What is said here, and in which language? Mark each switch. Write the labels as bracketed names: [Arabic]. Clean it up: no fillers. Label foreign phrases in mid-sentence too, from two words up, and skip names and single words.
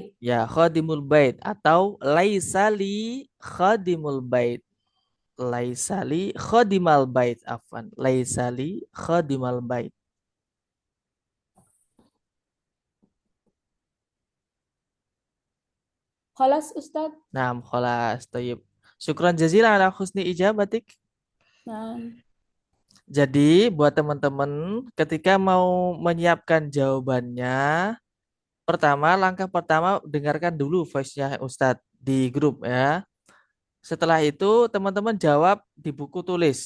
[Arabic] يا خادم البيت atau ليس لي خادم البيت. ليس لي خادم البيت، عفوا. ليس لي خادم البيت. خلاص أستاذ. نعم، خلاص، طيب. شكرا جزيلا على حسن إجابتك. [Indonesian] Nah, Jadi buat teman-teman ketika mau menyiapkan jawabannya, langkah pertama dengarkan dulu voice-nya Ustadz di grup ya. Setelah itu teman-teman jawab di buku tulis.